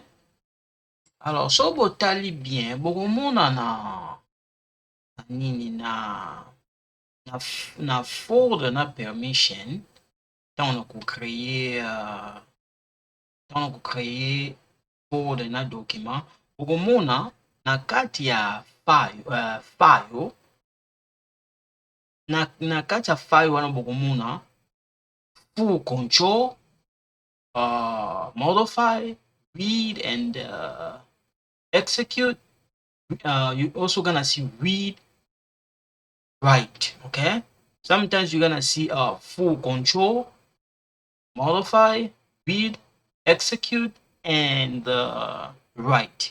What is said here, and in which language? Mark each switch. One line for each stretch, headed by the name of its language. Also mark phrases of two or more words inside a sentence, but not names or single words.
Lingala: Alors so botali bien bokomona na nini na folder na permission ntango na kocreye ntango na kocreye folder na document bokomona na kati ya file na kati ya file wana bokomona
English: full control, modify, read, and execute. You're also gonna see read, write. Okay. Sometimes you're gonna see full control, modify, read, execute, and write.